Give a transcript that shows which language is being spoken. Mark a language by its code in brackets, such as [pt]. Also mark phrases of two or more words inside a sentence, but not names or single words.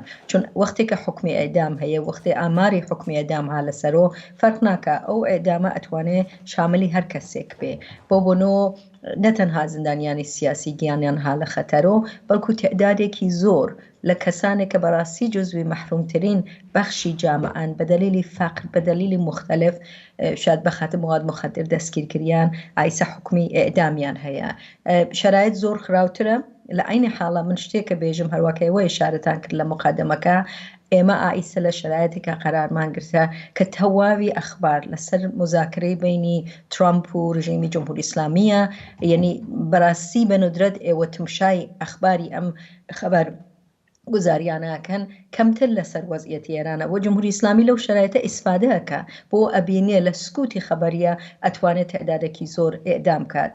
[ckb] چون وەختی کە حکمی ئێدام هەیە، وەختی ئاماری حکمی ئێدام ها لەسەرەوە فەرق ناکە، ئەو ئێدامە ئەتوانێت شاملی هەر کەسێک بێ. بۆ بۆنەوە نەتەنها زیندانیانی سیاسی گیانیان ها لە خەتەرەوە، بەڵکو تعدادێکی زۆر لە کەسانێک کە بەڕاستی جزوی مەحرومترین بەخشی جامعان بە دلیلی فقر، بە دلیلی مختلف، شاید بەخاتە [fa] مواد مخدر [ckb] دەستگیرکریان، ئایسە حکمی ئێعدامیان هەیە. شرایط زۆر خراوترە. لە عینی حاڵە من شتێکە بێژم هەروەکەوە ئیشارەتان کرد لە مقادمەکە، ئێمە ئایسە لە شرایطێکە قەرارمان گرتە کە تەواوی ئەخبار لەسەر مذاکرەی بینی ترامپ و ڕژیمی جمهوری ئیسلامیە، یعنی بەڕاستی بە ندرەت ئێوە تمشای ئەخباری ئەم خەبەر گزاریانەکەن کەمتر لەسەر وەزعیەتی ئێرانە و جمهوری ئیسلامی لەو شرایطە ئیسفادەکە بۆ ئەبینێ لە سکوتی خەبەریە ئەتوانێت تعدادێکی زۆر ئێعدام کات.